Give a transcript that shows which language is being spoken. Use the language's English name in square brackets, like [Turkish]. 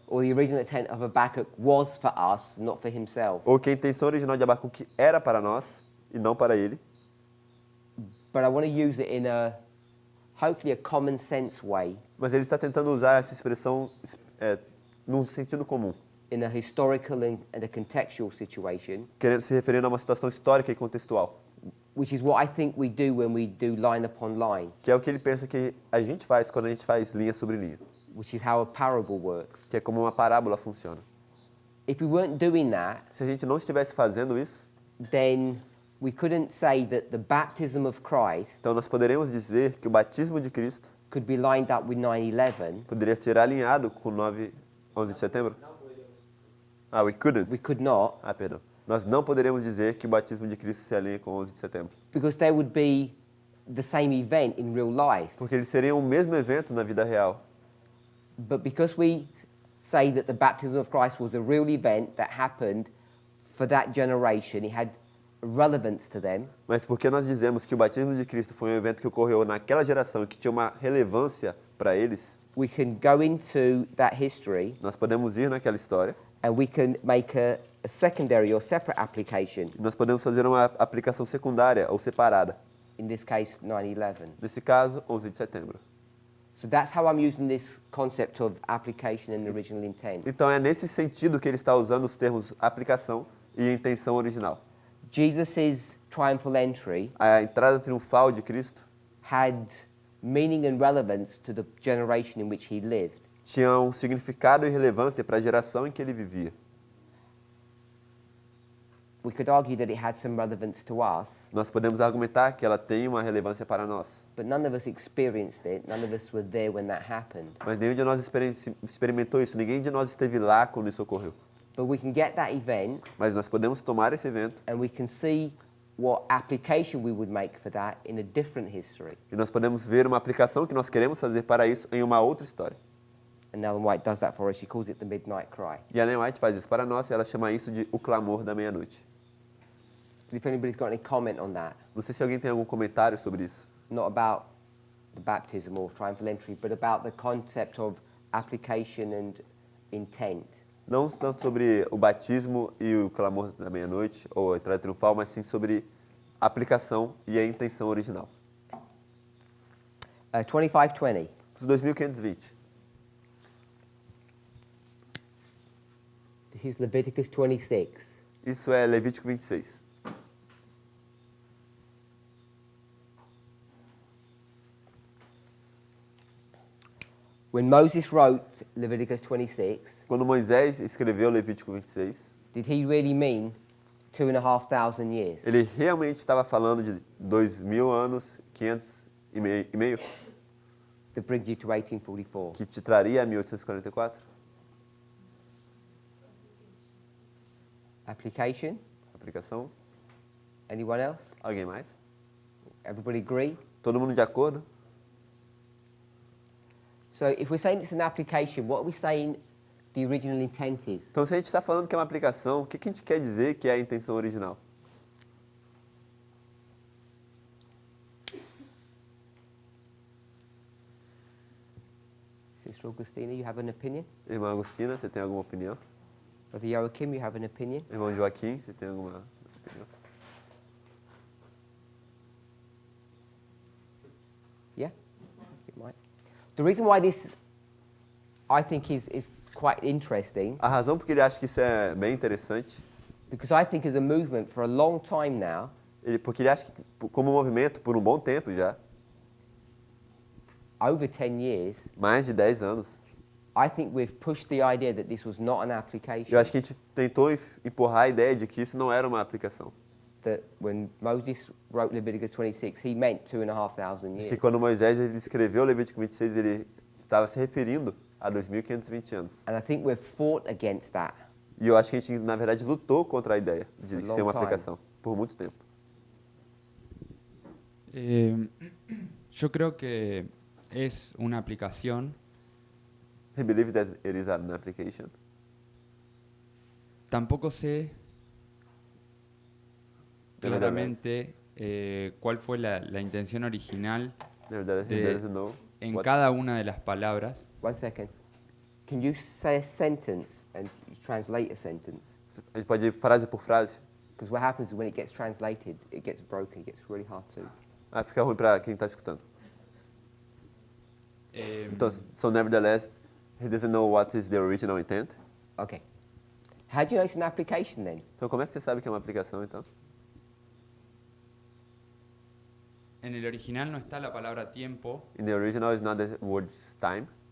[English] or the original intent of Habakkuk was for us, not for himself. [Portuguese] Ou que a intenção original de Abacuque era para nós e não para ele. [English] But I want to use it in hopefully a common sense way, [Portuguese] Mas ele está tentando usar essa expressão num sentido comum. [English] in a historical and a contextual situation, [Portuguese] Querendo se referindo a uma situação histórica e contextual. [English] which is what I think we do when we do line upon line, [Portuguese] Que é o que ele pensa que a gente faz quando a gente faz linha sobre linha. [English] which is how a parable works. [Portuguese] Que é como uma parábola funciona. [English] If we weren't doing that, [Portuguese] Se a gente não estivesse fazendo isso, [English] then we couldn't say that the baptism of Christ [Portuguese] então nós poderíamos dizer que o batismo de Cristo [English] could be lined up with 9/11. [Portuguese] poderia ser alinhado com 11 de setembro? [English] Ah, we couldn't. We could not, [Portuguese] Ah, perdão. Nós não poderíamos dizer que o batismo de Cristo se alinha com 11 de setembro. [English] because there would be the same event in real life. [Portuguese] Porque eles seriam o mesmo evento na vida real. [English] But because we say that the baptism of Christ was a real event that happened for that generation, it had relevance to them, [Portuguese] Mas porque nós dizemos que o batismo de Cristo foi um evento que ocorreu naquela geração e que tinha uma relevância para eles, [English] we can go into that history [Portuguese] nós podemos ir naquela história [English] and we can make a secondary or separate application, [Portuguese] e nós podemos fazer uma aplicação secundária ou separada. [English] in this case 9/11. [Portuguese] Nesse caso, 11 de setembro. [English] So that's how I'm using this concept of application and original intent. [Portuguese] Então é nesse sentido que ele está usando os termos aplicação e intenção original. [English] Jesus' triumphal entry [Portuguese] A entrada triunfal de Cristo [English] had meaning and relevance to the generation in which he lived. [Portuguese] tinha um significado e relevância para a geração em que ele vivia. [English] We could argue that it had some relevance to us, [Portuguese] Nós podemos argumentar que ela tem uma relevância para nós, [English] but none of us experienced it. None of us were there when that happened. [Portuguese] mas nenhum de nós experimentou isso, ninguém de nós esteve lá quando isso ocorreu. [English] But we can get that event [Portuguese] Mas nós podemos tomar esse evento [English] and we can see what application we would make for that in a different history. [Portuguese] e nós podemos ver uma aplicação que nós queremos fazer para isso em uma outra história. [English] And Ellen White does that for us. She calls it the midnight cry. [Portuguese] E a Ellen White faz isso para nós e ela chama isso de o clamor da meia-noite. [English] If anybody's got any comment on that, [Portuguese] Não sei se alguém tem algum comentário sobre isso. [English] not about the baptism or triumphal entry, but about the concept of application and intent. [Portuguese] Não tanto sobre o batismo e o clamor da meia-noite, ou a entrada triunfal, mas sim sobre a aplicação e a intenção original. [English] 25:20. [Portuguese] 2520. [English] This is Leviticus 26. [Portuguese] Isso é Levítico 26. [English] When Moses wrote Leviticus 26, [Portuguese] Quando Moisés escreveu Levítico 26, [English] did he really mean 2,500 years? [Portuguese] ele realmente estava falando de 2000 anos, 500 e meio, [English] That brings you to 1844. [Portuguese] que te traria a 1844? [English] Application? [Portuguese] Aplicação? [English] Anyone else? [Portuguese] Alguém mais? [English] Everybody agree? [Portuguese] Todo mundo de acordo? [English] So if we're saying it's an application, what are we saying the original intent is? [Portuguese] Então, se a gente está falando que é uma aplicação, o que a gente quer dizer que é a intenção original? [English] Sister Augustina, you have an opinion? [Portuguese] Irmã Agostina, você tem alguma opinião? [English] Brother Joachim, you have an opinion? [Portuguese] Irmão Joaquim, você tem alguma opinião? [English] Yeah? You might. The reason why this, I think, is quite interesting, [Portuguese] A razão porque ele acha que isso é bem interessante, [English] because I think as a movement for a long time now, [Portuguese] porque ele acha que, como movimento, por um bom tempo já, [English] over 10 years, [Portuguese] mais de 10 anos, [English] I think we've pushed the idea that this was not an [Portuguese] eu [English] application. [Portuguese] acho que a gente tentou empurrar a ideia de que isso não era uma aplicação. [English] That when Moses wrote Leviticus 26, he meant 2,500 [Portuguese] Que [English] years. [Portuguese] quando Moisés ele escreveu Levítico 26, ele estava se referindo a 2.520 anos. [English] And I think we've fought against that. [Portuguese] E eu acho que a gente, na verdade, lutou contra a ideia de [English] For a long [Portuguese] ser uma [English] time. [Portuguese] aplicação, por muito tempo. [Spanish] Yo creo que es una aplicación. [English] I believe that it is an application. [Spanish] Tampoco sé claramente cuál fue la intención original [English] Nevertheless, he [Spanish] de, [English] doesn't know [Spanish] en [English] what- [Spanish] cada una de las palabras. [English] One second. Can you say a sentence and translate a sentence? [Portuguese] A gente pode ir frase por frase. [English] Because what happens is when it gets translated, it gets broken, it gets really hard to. [Portuguese] Fica ruim para quem está escutando. Então, [English] so nevertheless, he doesn't know what is the original intent. Okay. How do you know it's an application then? [Portuguese] Então, como é que você sabe que é uma aplicação, então? [Spanish] En el original no está la palabra tiempo, [English] In the original is not the word time.